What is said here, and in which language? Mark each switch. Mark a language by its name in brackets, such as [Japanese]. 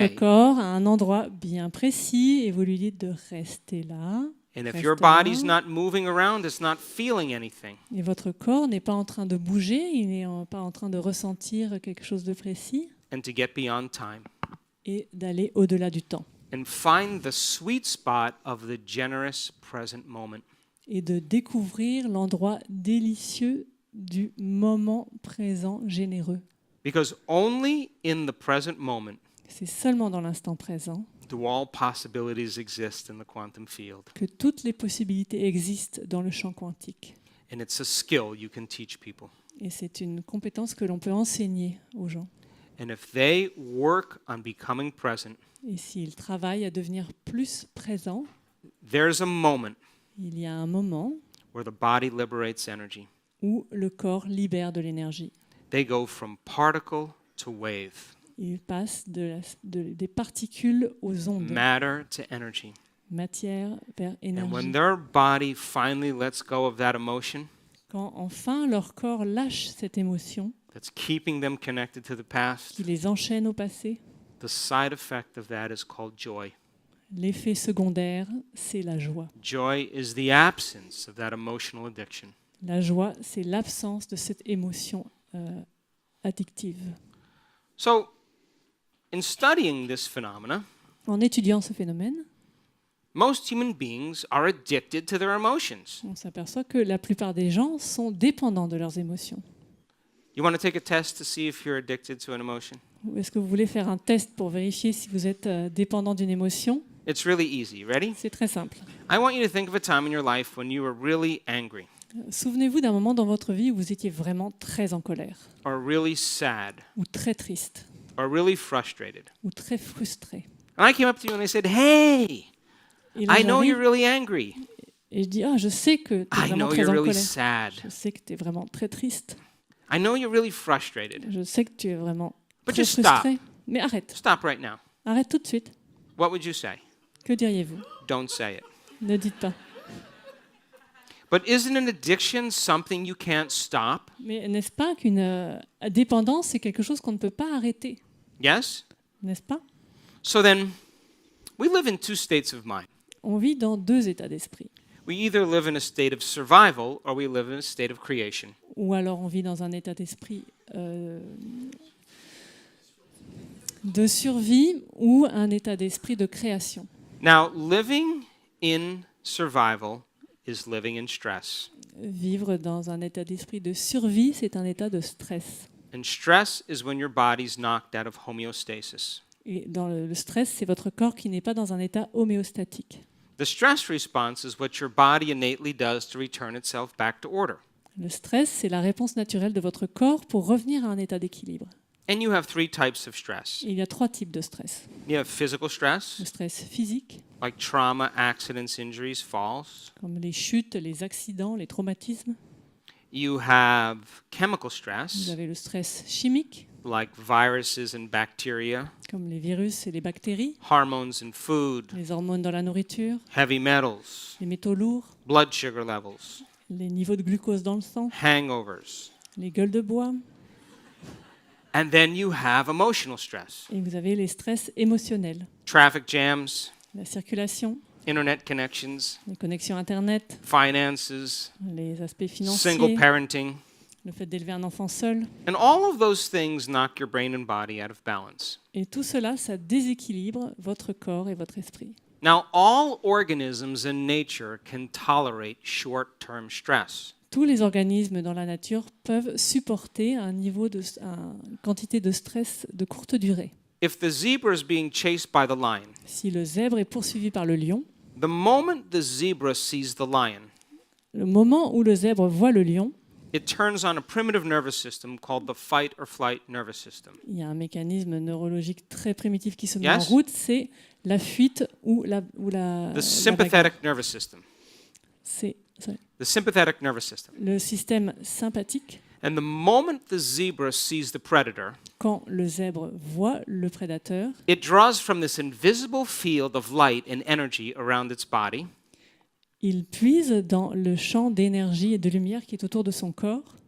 [French] votre corps à un endroit bien précis et vous lui dites de rester là. [English] And if [French] Reste [English] your [French] là. [English] body's not moving around, it's not feeling anything. [French] Et votre corps n'est pas en train de bouger, il n'est pas en train de ressentir quelque chose de précis [English] And to get beyond time. [French] et d'aller au-delà du temps [English] And find the sweet spot of the generous present moment. [French] et de découvrir l'endroit délicieux du moment présent généreux. [English] Because only in the present moment [French] C'est seulement dans l'instant présent [English] do all possibilities exist in the quantum field. [French] que toutes les possibilités existent dans le champ quantique. [English] And it's a skill you can teach people. [French] Et c'est une compétence que l'on peut enseigner aux gens. [English] And if they work on becoming present, [French] Et s'ils travaillent à devenir plus présents, [English] there's a moment [French] il y a un moment [English] where the body liberates energy. [French] où le corps libère de l'énergie. [English] They go from particle to wave, [French] Il passe des particules aux ondes, [English] matter to energy. [French] matière vers [English] And when [French] énergie. [English] their body finally lets go of that emotion [French] Quand enfin leur corps lâche cette émotion [English] that's keeping them connected to the past, [French] qui les enchaîne au passé, [English] the side effect of that is called joy. [French] l'effet secondaire, c'est la joie. [English] Joy is the absence of that emotional addiction. [French] La joie, c'est l'absence de cette émotion addictive. [English] So, in studying this phenomena, [French] En étudiant ce phénomène, [English] most human beings are addicted to their emotions. [French] On s'aperçoit que la plupart des gens sont dépendants de leurs émotions. [English] You want to take a test to see if you're addicted to an emotion? [French] Ou est-ce que vous voulez faire un test pour vérifier si vous êtes dépendant d'une émotion? [English] It's really easy. Ready? [French] C'est très simple. [English] I want you to think of a time in your life when you were really angry [French] Souvenez-vous d'un moment dans votre vie où vous étiez vraiment très en colère, [English] or really sad [French] ou très triste, [English] or really frustrated. [French] ou très frustré. [English] And I came up to you and I said, "Hey, [French] Et là, [English] I know [French] j'arrive [English] you're really angry. [French] et je dis, je sais que tu es [English] I [French] vraiment [English] know [French] très [English] you're [French] en [English] really [French] colère. [English] sad. [French] Je sais que tu es vraiment très triste. [English] I know you're really frustrated. [French] Je sais que tu es vraiment [English] But [French] très [English] just stop. [French] frustré. Mais arrête. [English] Stop right now." [French] Arrête tout de suite. [English] What would you say? [French] Que diriez-vous? [English] Don't say it. [French] Ne dites pas. [English] But isn't an addiction something you can't stop? [French] Mais n'est-ce pas qu'une dépendance, c'est quelque chose qu'on ne peut pas arrêter? [English] Yes? [French] N'est-ce pas? [English] So then, we live in two states of mind. [French] On vit dans deux états d'esprit. [English] We either live in a state of survival or we live in a state of creation. [French] Ou alors on vit dans un état d'esprit de survie ou un état d'esprit de création. [English] Now, living in survival is living in stress. [French] Vivre dans un état d'esprit de survie, c'est un état de stress. [English] And stress is when your body's knocked out of homeostasis. [French] Et dans le stress, c'est votre corps qui n'est pas dans un état homéostatique. [English] The stress response is what your body innately does to return itself back to order. [French] Le stress, c'est la réponse naturelle de votre corps pour revenir à un état d'équilibre. [English] And you have three types of stress. [French] Et il y a trois types de stress. [English] You have physical stress, [French] Le stress physique, [English] like trauma, accidents, injuries, falls. [French] comme les chutes, les accidents, les traumatismes. [English] You have chemical [French] Vous [English] stress, [French] avez le stress chimique, [English] like viruses and bacteria, [French] comme les virus et les bactéries, [English] hormones and food, [French] les hormones dans la nourriture, [English] heavy metals, [French] les métaux lourds, [English] blood sugar levels, [French] les niveaux de glucose dans le sang, [English] hangovers. [French] les gueules de bois. [English] And then you have emotional stress, [French] Et vous avez les stress émotionnels, [English] traffic jams, [French] la circulation, [English] internet connections, [French] les connexions Internet, [English] finances, [French] les aspects [English] single [French] financiers, [English] parenting. [French] le fait d'élever un enfant seul. [English] And all of those things knock your brain and body out of balance. [French] Et tout cela, ça déséquilibre votre corps et votre esprit. [English] Now, all organisms in nature can tolerate short-term stress. [French] Tous les organismes dans la nature peuvent supporter une quantité de stress de courte durée. [English] If the zebra is being chased by the lion, [French] Si le zèbre est poursuivi par le lion, [English] the moment the zebra sees the lion, [French] le moment où le zèbre voit le lion, [English] it turns on a primitive nervous system called the fight or flight nervous system. [French] il y a un mécanisme neurologique très primitif qui se met [English] Yes? [French] en route, c'est la fuite ou la [English] The [French] bagarre. [English] sympathetic nervous system. [French] C'est [English] The sympathetic nervous system. [French] le système sympathique. [English] And the moment the zebra sees the predator, [French] Quand le zèbre voit le prédateur, [English] it draws from this invisible field of light and energy around its body, [French] il puise dans le champ d'énergie et de lumière qui est autour de son corps